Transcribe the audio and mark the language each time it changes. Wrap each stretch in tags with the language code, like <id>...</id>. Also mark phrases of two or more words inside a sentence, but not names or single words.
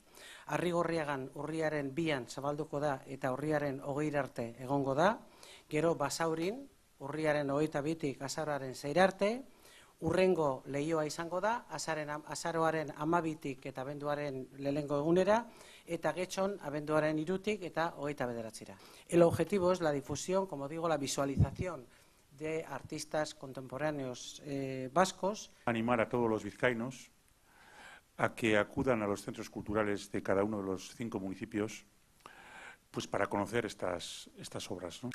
<eu>Arrigorriagan urriaren 2an zabalduko da eta urriaren 20 arte egongo da, gero Basaurin urriaren 22tik azaroaren 6 arte, urrengo lehioa izango da, azaroaren 12tik eta abenduaren lehenengo egunera, eta Getxon abenduaren 3tik eta 29ra.</eu> <es>El objetivo es la difusión, como digo, la visualización de artistas contemporáneos vascos. Animar a todos los vizcaínos a que acudan a los centros culturales de cada uno de los 5 municipios pues para conocer estas obras, ¿no?</es>